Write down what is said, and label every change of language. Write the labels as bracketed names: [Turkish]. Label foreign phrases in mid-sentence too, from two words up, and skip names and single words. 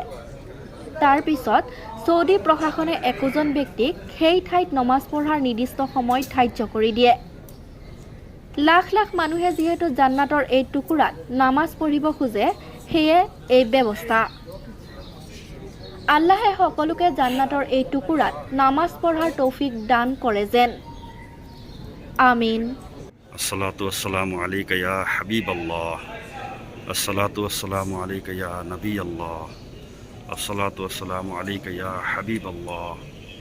[Assamese] তাৰ পিছত সৌদি প্ৰশাসনে একোজন ব্যক্তিক সেই ঠাইত নামাজ পঢ়াৰ নিৰ্দিষ্ট সময় ধাৰ্য কৰি দিয়ে। লাখ লাখ মানুহে যিহেতু জান্নাতৰ এই টুকুৰাত নামাজ পঢ়িব খোজে, সেয়ে এই ব্যৱস্থা। আল্লাহে সকলোকে জান্নাতৰ এই টুকুৰাত নামাজ পঢ়াৰ তৌফিক দান কৰে যেন। আমিন। [Arabic] الصلاة والسلام عليك يا حبيب الله. الصلاة والسلام عليك يا نبي الله. الصلاة والسلام عليك يا حبيب الله.